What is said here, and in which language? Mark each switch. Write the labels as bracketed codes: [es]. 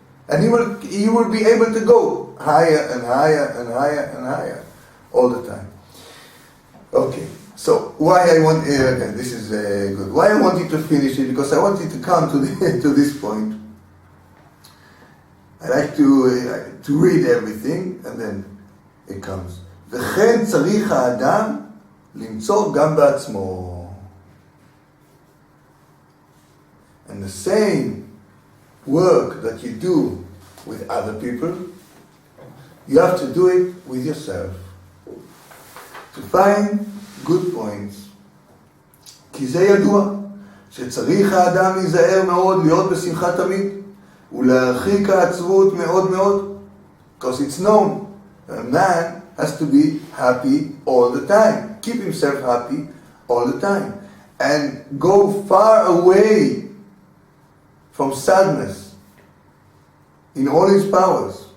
[en] And he will be able to go higher and higher and higher and higher all the time. Okay, so why I want, this is good. Why I wanted to finish it, because I wanted to come to this point. I like to read everything, and then it comes. [he] וכן צריך האדם למצוא גם בעצמו. [en] And the same work that you do with other people, you have to do it with yourself. To find good points. [he] כי זה ידוע, שצריך האדם להיזהר מאוד להיות בשמחה תמיד, ולהרחיק העצבות מאוד מאוד, [en] because it's known, a man has to be happy all the time, keep himself happy all the time, and go far away from sadness in all his powers.